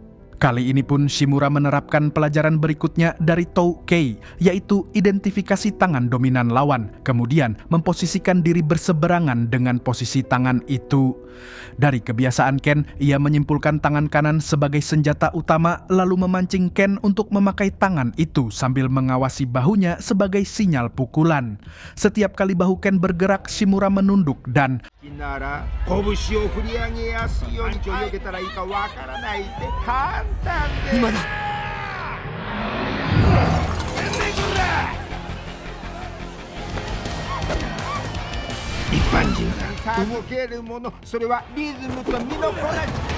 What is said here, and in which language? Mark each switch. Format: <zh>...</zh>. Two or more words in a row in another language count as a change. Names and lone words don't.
<id>Kali ini pun Shimura menerapkan pelajaran berikutnya dari Toukei, yaitu identifikasi tangan dominan lawan, kemudian memposisikan diri berseberangan dengan posisi tangan itu. Dari kebiasaan Ken, ia menyimpulkan tangan kanan sebagai senjata utama, lalu memancing Ken untuk memakai tangan itu sambil mengawasi bahunya sebagai sinyal pukulan. Setiap kali bahu Ken bergerak, Shimura menunduk dan</id> <ja>なら拳を振り上げやすいように避けたらいいかわからないって簡単で今だ。一般人が動けるもの、それはリズムと身のこなし。</ja>